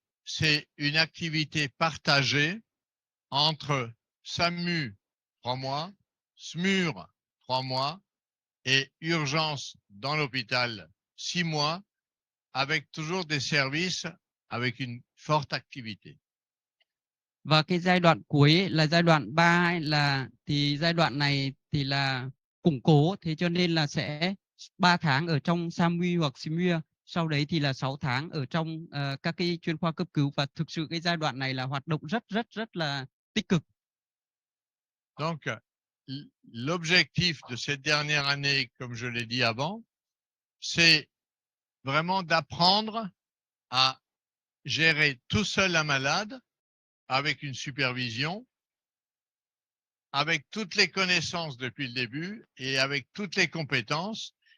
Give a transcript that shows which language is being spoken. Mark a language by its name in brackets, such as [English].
[French] c'est une activité partagée entre SAMU 3 mois, SMUR 3 mois et urgence dans l'hôpital 6 mois, avec toujours des services avec une forte activité. [Vietnamese] Và cái giai đoạn cuối ấy, là giai đoạn 3 ấy, là thì giai đoạn này thì là củng cố, thế cho nên là sẽ 3 tháng ở trong SAMU hoặc SMUR, sau đấy thì là 6 tháng ở trong các cái chuyên khoa cấp cứu, và thực sự cái giai đoạn này là hoạt động rất là tích cực. [French] Donc, l'objectif de cette dernière année, comme je l'ai dit avant, c'est vraiment d'apprendre à gérer tout seul un malade avec une supervision, avec toutes les connaissances depuis le début et avec toutes les compétences.